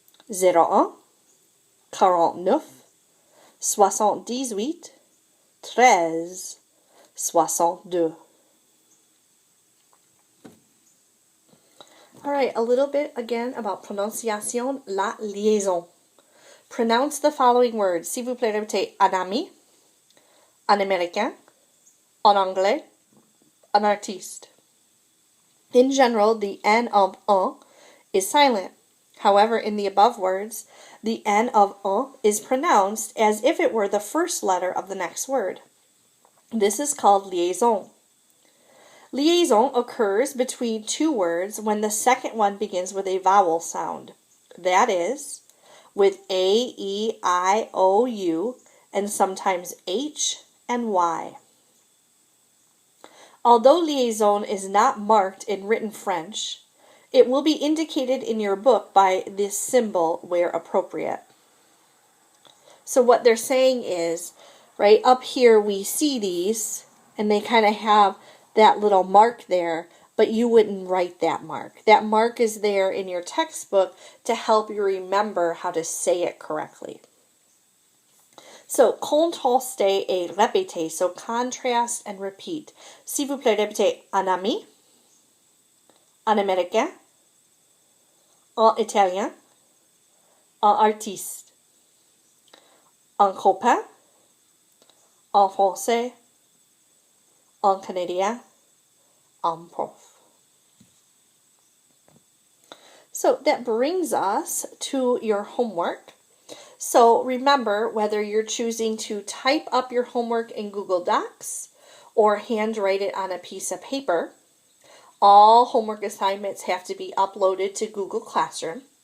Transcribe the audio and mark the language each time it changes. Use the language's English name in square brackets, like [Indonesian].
[French] Zéro un, 49, 78, 13, 62. [English] All right, a little bit again about [French] prononciation, la liaison. [English] Pronounce the following words. [French] S'il vous plaît, répétez un ami, un américain, en anglais, un artiste. [English] In general, the N of un is silent. However, in the above words, the N of un is pronounced as if it were the first letter of the next word. This is called liaison. Liaison occurs between two words when the second one begins with a vowel sound. That is, with A, E, I, O, U, and sometimes H and Y. Although liaison is not marked in written French, it will be indicated in your book by this symbol where appropriate. So what they're saying is, right up here we see these, and they kind of have that little mark there, but you wouldn't write that mark. That mark is there in your textbook to help you remember how to say it correctly. So, [French] contraster et répéter. [English] So, contrast and repeat. [French] S'il vous plaît, répétez un ami, un américain, un italien, un artiste, un copain, un français, un canadien, un prof. [English] So that brings us to your homework. So remember, whether you're choosing to type up your homework in Google Docs or handwrite it on a piece of paper, all homework assignments have to be uploaded to Google Classroom.